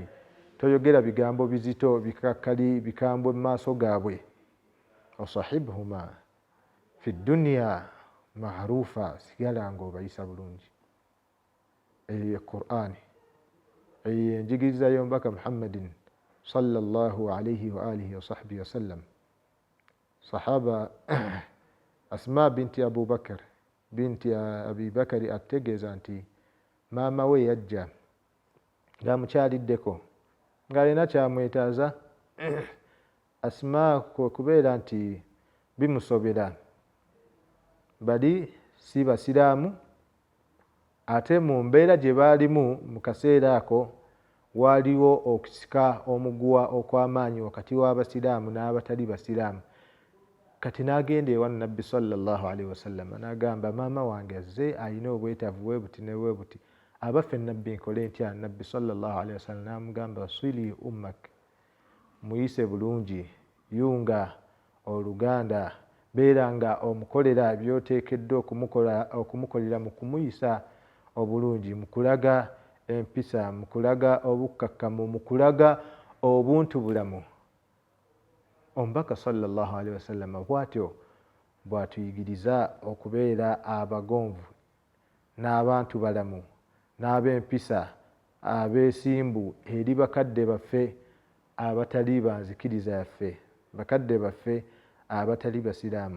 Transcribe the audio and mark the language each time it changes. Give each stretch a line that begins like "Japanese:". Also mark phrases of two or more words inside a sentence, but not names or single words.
Ganda: Toyogera bigambo bizito bikakkali bikambwe mu maaso gaabwe.
Arabic: وصاحبهما في الدنيا معروفا,
Ganda: sigala ng'obayisa bulungi. Eyo Qur'an, eyo enjigiriza y'omubaka Muhammadin
Arabic: صلى الله عليه وعلى آله وصحبه وسلم.
Ganda: Sahaba Asma binti Abu Bakar binti Abi Bakari ategeeza nti maama we yajja ng'amukyaliddeko ng'alina kyamwetaaza. Asma kwe kubeera nti bimusobera, bali si basiraamu, ate mu mbeera gye baalimu mu kaseera ako waaliwo okusika omuguwa okw'amaanyi wakati w'abasiraamu n'abatali basiraamu. Kati n'agenda ewa Nabbi
Arabic: صلى الله عليه وسلم
Ganda: n'agamba maama wange azze alina obwetaavu bwe buti ne bwe buti, abaffe Nabbi nkole ntya? Nabbi
Arabic: صلى الله عليه وسلم
Ganda: n'amugamba
Arabic: صلي أمك,
Ganda: muyise bulungi, yunga oluganda, beera nga omukolera by'oteekeddwa okumukolera mu kumuyisa obulungi, mu kulaga empisa, mu kulaga obukkakkamu, mu kulaga obuntu bulamu. Omubaka
Arabic: صلى الله عليه وسلم
Ganda: bw'atyo bw'atuyigiriza okubeera abagonvu n'abantu balamu n'ab'empisa, abeesimbu eri bakadde baffe abatali banzikiriza yaffe, bakadde baffe abatali basiraamu.